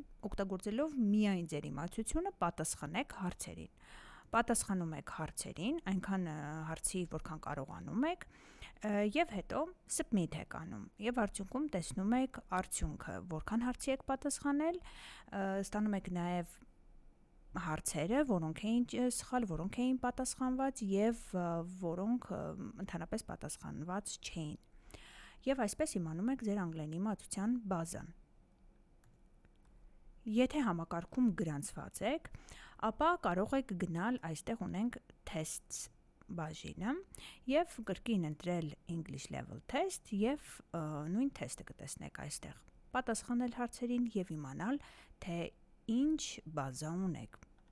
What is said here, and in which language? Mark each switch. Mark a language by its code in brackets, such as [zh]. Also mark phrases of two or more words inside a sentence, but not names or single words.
[hy] օգտագործելով միայն ձեր իմացությունը պատասխանեք հարցերին։ Պատասխանում եք հարցերին, այնքան հարցի, որքան կարողանում եք, եւ հետո submit եք անում։ Եվ արդյունքում տեսնում եք արդյունքը, որքան հարցի եք պատասխանել, ստանում եք նաեւ հարցերը, որոնք էին սխալ, որոնք էին պատասխանված եւ որոնք ընդհանրապես պատասխանված չէին։ Եվ այսպես իմանում եք ձեր անգլերենի իմացության բազան։ Եթե համակարգում գրանցված եք, ապա կարող եք գնալ, այստեղ ունենք tests բաժինը եւ կրկին ընտրել [en] English level test [hy] եւ նույն թեստը կտեսնեք այստեղ։ Պատասխանել հարցերին եւ իմանալ, թե ինչ բազա ունեք։